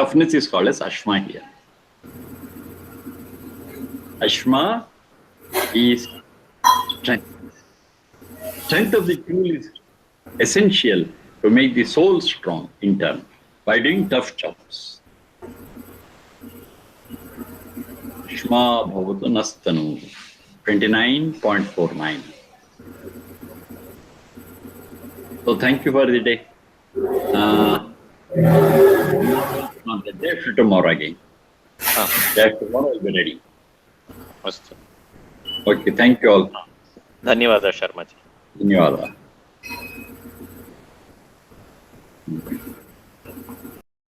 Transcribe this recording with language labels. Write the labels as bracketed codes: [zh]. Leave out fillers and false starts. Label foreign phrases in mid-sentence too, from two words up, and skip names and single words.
[en] Toughness is called as Ashma here. Ashma is strength. Strength of the tool is essential to make the soul strong in turn by doing tough jobs. [sa] अश्मा भवतु नस्तनूः. [en] 29.49. So thank you for the day. Not the day after tomorrow again. Tomorrow will be ready. [sa] अस्तु [en] Okay, thank you all. [sa] धन्यवादः शर्माजी. धन्यवादः.